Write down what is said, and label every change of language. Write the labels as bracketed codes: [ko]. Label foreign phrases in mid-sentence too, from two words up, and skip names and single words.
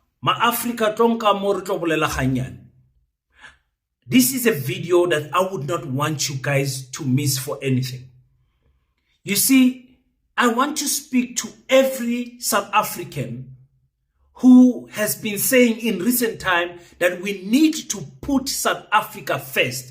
[nso] Ma-Africa tonka mo re tlo bolela ganyane. [en] This is a video that I would not want you guys to miss for anything. You see, I want to speak to every South African who has been saying in recent time that we need to put South Africa first.